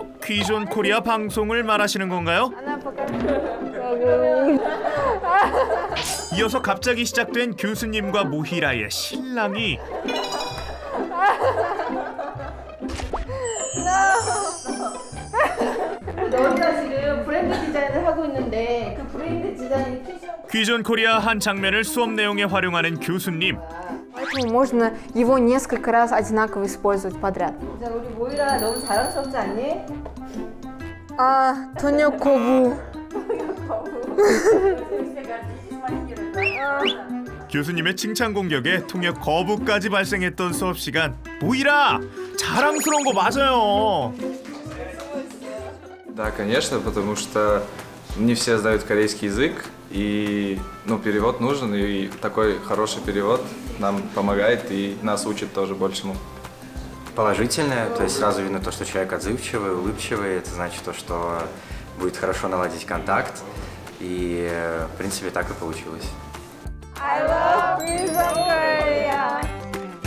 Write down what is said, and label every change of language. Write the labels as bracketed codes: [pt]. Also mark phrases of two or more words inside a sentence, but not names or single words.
[ko] 퀴즈 온 코리아 방송을 말하시는 건가요? 이어서 갑자기 시작된 교수님과 무히라의 실랑이. 너희가 지금 브랜드 디자인을 하고 있는데 그 브랜드 디자인이 퀴즈 온 코리아 한 장면을 수업 내용에 활용하는 교수님. [ru] Поэтому можно его несколько раз одинаково использовать подряд. [ko] 우리 모이라 너무 자랑스럽지 않니? 통역 거부. 교수님의 칭찬 공격에 통역 거부까지 발생했던 수업 시간. 무히라! 자랑스러운 거 맞아요. [ru] Да, конечно, потому что не все знают корейский язык, и перевод нужен, и такой хороший перевод нам помогает и нас учит тоже большему. Положительное, то есть сразу видно то, что человек отзывчивый, улыбчивый, это значит то, что будет хорошо наладить контакт, и в принципе так и получилось. [en] I love Prison Korea.